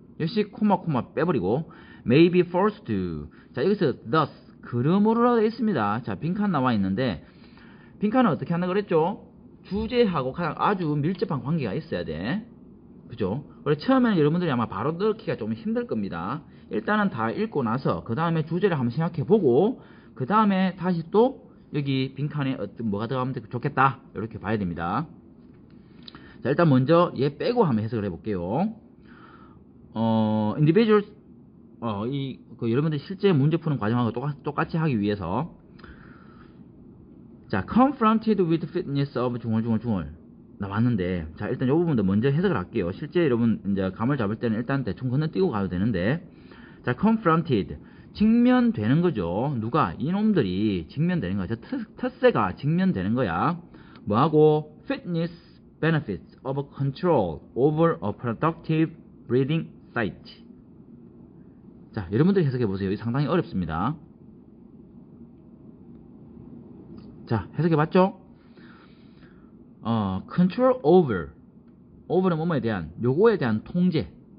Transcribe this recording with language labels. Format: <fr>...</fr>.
<ko>역시 코마 빼버리고</ko> <en>may be forced to.</en> <ko>자, 여기서 thus, 그러므로라고 되어 있습니다. 자, 빈칸 나와 있는데 빈칸은 어떻게 한다 그랬죠? 주제하고 가장 아주 밀접한 관계가 있어야 돼. 그죠? 그래서 처음에는 여러분들이 아마 바로 넣기가 좀 힘들 겁니다. 일단은 다 읽고 나서 그 다음에 주제를 한번 생각해 보고 그 다음에 다시 또 여기 빈칸에 뭐가 들어가면 좋겠다, 이렇게 봐야 됩니다. 자, 일단 먼저 얘 빼고 한번 해석을 해볼게요. individuals 여러분들이 실제 문제 푸는 과정하고 똑같이 하기 위해서, 자,</ko> <en>confronted with fitness of</en> <ko>중얼 나왔는데, 자, 일단 이 부분도 먼저 해석을 할게요. 실제 여러분 이제 감을 잡을 때는 일단 대충 건너뛰고 가도 되는데, 자, confronted 직면되는 거죠. 누가? 이놈들이 직면되는 거야. 텃세가 직면되는 거야. 뭐하고?</ko> <en>fitness benefits of control over a productive breeding site.</en> <ko>자, 여러분들이 해석해 보세요. 상당히 어렵습니다. 자, 해석해 봤죠? control over는 뭐뭐에 대한, 요거에 대한 통제.</ko>